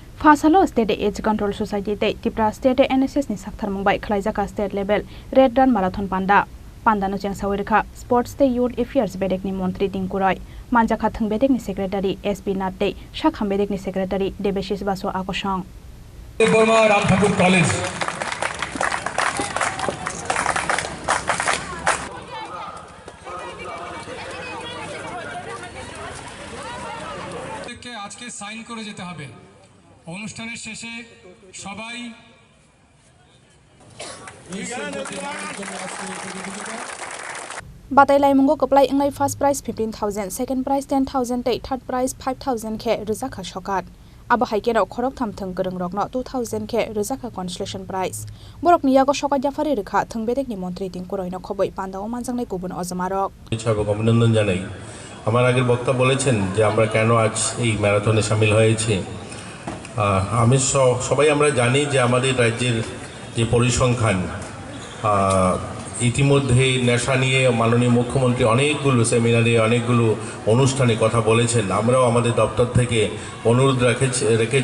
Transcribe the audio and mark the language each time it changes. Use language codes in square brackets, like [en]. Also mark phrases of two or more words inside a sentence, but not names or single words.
[trp] Fasalo State Age Control Society Tripura State NSS ni Saktharmung by Khlaijakha State Level Red Run Marathon Panda no cheng sawirkha Sports Day Youth Affairs bedek ni Montri Tingkuroi Manjakha thang bedek ni Secretary SP Natte Shakham bedek ni Secretary Debeshis Baso Akosang [bn] Burma Ram Thakur College আজকে সাইন করে যেতে হবে অনুষ্ঠানের শেষে সবাই [trp] Batai lai mungo koplai inglai [en] first prize [trp] 15,000 [en] second prize [trp] 10,000 [en] third prize [trp] 5,000 khe rizakha shokat aba haikeno khorok thamthang gorong rokno 2,000 khe rizakha [en] consolation prize [trp] borok niyago shokat jafari rekha thangbedek ni mantri tingkuroi no khoboi pandao manjangnai kubun ojamarok [bn] সবাইকে অভিনন্দন জানাই আমার আগের বক্তা বলেছেন যে আমরা কেন আজ এই ম্যারাথনে শামিল হয়েছি আমি সবাই আমরা জানি যে আমাদের রাজ্যের যে পরিসংখ্যান ইতিমধ্যে নেশা নিয়ে মাননীয় মুখ্যমন্ত্রী অনেকগুলো সেমিনারে অনেকগুলো অনুষ্ঠানে কথা বলেছেন আমরাও আমাদের দপ্তর থেকে অনুরোধ রেখেছি